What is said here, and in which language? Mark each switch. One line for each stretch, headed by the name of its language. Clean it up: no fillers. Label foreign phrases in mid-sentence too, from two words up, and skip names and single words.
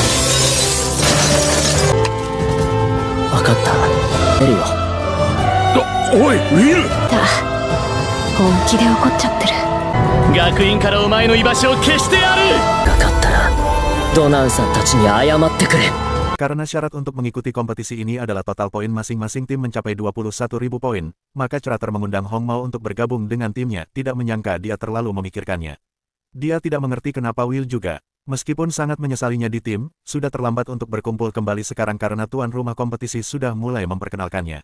Japanese: Oi, Will! 本気で怒っちゃってる。学院からお前の居場所を消してやる。かかったらドナンさんたちに謝ってくれ。
Indonesian: Karena syarat untuk mengikuti kompetisi ini adalah total poin masing-masing tim mencapai 21.000 poin, maka Crater mengundang Hong Mao untuk bergabung dengan timnya, tidak menyangka dia terlalu memikirkannya. Dia tidak mengerti kenapa Will juga. Meskipun sangat menyesalinya di tim, sudah terlambat untuk berkumpul kembali sekarang karena tuan rumah kompetisi sudah mulai memperkenalkannya.